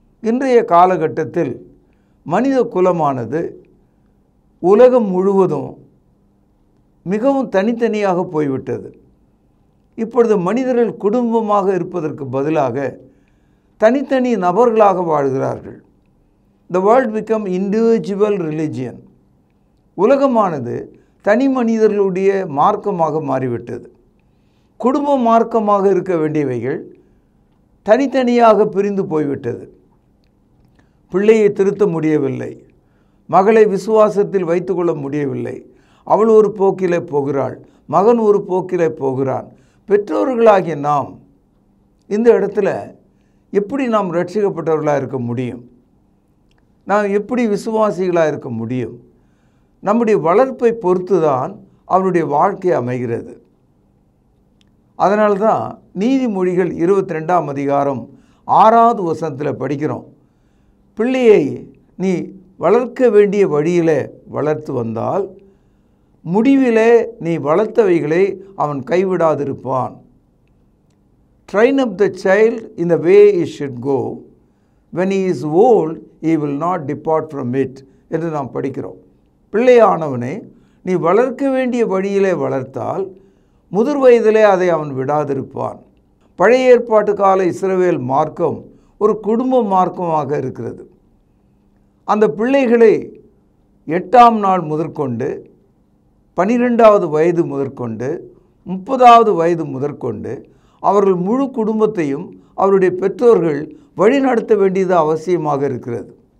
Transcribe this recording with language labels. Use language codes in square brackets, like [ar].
[ta] இன்றைய காலகட்டத்தில் மனித குலமானது உலகம் முழுவதும் மிகவும் தனித்தனியாக போய்விட்டது. இப்பொழுது மனிதர்கள் குடும்பமாக இருப்பதற்கு பதிலாக தனித்தனி நபர்களாக வாழ்கிறார்கள். [en] The world become individual religion. [ta] உலகமானது தனி மனிதர்களுடைய மார்க்கமாக மாறிவிட்டது. குடும்ப மார்க்கமாக இருக்க வேண்டியவைகள் தனித்தனியாக பிரிந்து போய்விட்டது. பிள்ளையை திருத்த முடியவில்லை, மகளை விசுவாசத்தில் வைத்துக்கொள்ள முடியவில்லை. அவள் ஒரு போக்கிலே போகிறாள், மகன் ஒரு போக்கிலே போகிறான். பெற்றோர்களாகிய நாம் இந்த இடத்துல எப்படி நாம் ரட்சிக்கப்பட்டவர்களாக இருக்க முடியும்? நாம் எப்படி விசுவாசிகளாக இருக்க முடியும்? நம்முடைய வளர்ப்பை பொறுத்து தான் அவருடைய வாழ்க்கை அமைகிறது. அதனால்தான் நீதிமொழிகள் 22ஆம் அதிகாரம் 6வது வசனத்தில் படிக்கிறோம், பிள்ளையை நீ வளர்க்க வேண்டிய வழியில் வளர்த்து வந்தால் முடிவிலே நீ வளர்த்தவைகளை அவன் கைவிடாதிருப்பான். [en] Train up the child in the way he should go. When he is old, he will not depart from it [ta] என்று நாம் படிக்கிறோம். பிள்ளையானவனை நீ வளர்க்க வேண்டிய வழியிலே வளர்த்தால் முதிர் வயதிலே அதை அவன் விடாதிருப்பான். பழைய ஏற்பாட்டு கால இஸ்ரவேல் மார்க்கம் ஒரு குடும்ப மார்க்கமாக இருக்கிறது. அந்த பிள்ளைகளை 8ஆம் நாள் முதற்கொண்டு 12வது வயது முதற்கொண்டு 30வது வயது முதற்கொண்டு அவர்கள் முழு குடும்பத்தையும் அவருடைய பெற்றோர்கள் வழிநடத்த வேண்டியது அவசியமாக இருக்கிறது.